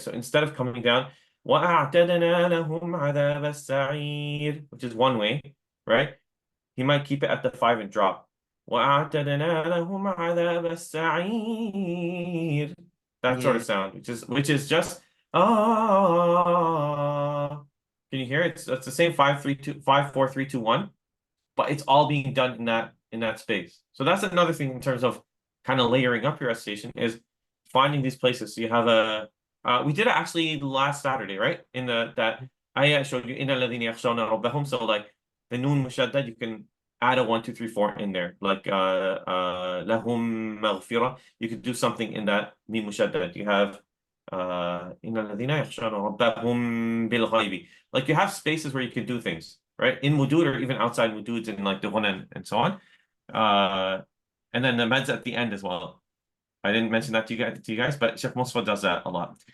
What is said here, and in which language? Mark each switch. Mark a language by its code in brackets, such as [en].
[en] So instead of coming down, [ar] وأعتدنا لهم عذاب السعير, [en] which is one way, right? He might keep it at the 5 and drop. [ar] وأعتدنا لهم عذاب السعير. [en] That sort of yeah, sound, which is just ah. Can you hear it? It's the same 5 3 2 5 4 3 2 1, but it's all being done in that space. So that's another thing in terms of kind of layering up your recitation is finding these places. So you have we did it actually last Saturday, right? In the that I showed you in [ar] الذين يخشون ربهم. [en] So like the noon mushaddad, you can add a 1 2 3 4 in there. Like [ar] lahum maghfirah. [en] You could do something in that mim mushaddad. You have [ar] إن الذين يخشون ربهم بالغيب. [en] Like you have spaces where you can do things, right? In Mudud or even outside Mududs and like the one and so on. Uh, and then the meds at the end as well. I didn't mention that to you guys, but Sheikh Musfa does that a lot.